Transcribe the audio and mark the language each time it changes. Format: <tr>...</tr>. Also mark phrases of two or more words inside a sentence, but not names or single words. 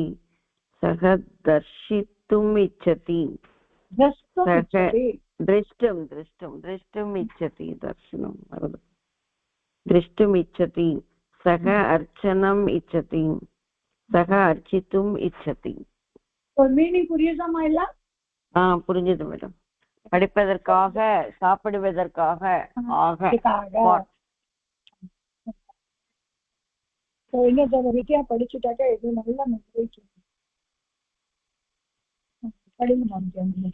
<sa>सः दर्शितुम् इच्छति. द्रष्टुम् इच्छति. दर्शनं द्रष्टुम् इच्छति, सः अर्चनम् इच्छति, सः अर्चितुम् इच्छति.</sa> <ta>மீனிங் புரியுதாமா இல்ல? புரிஞ்சது மேடம். படிப்பதற்காக, சாப்பிடுவதற்காக, ஆக. இன்னொரு வித்தியா படிச்சுட்டாக்கா இது நல்லா படிங்க.</ta>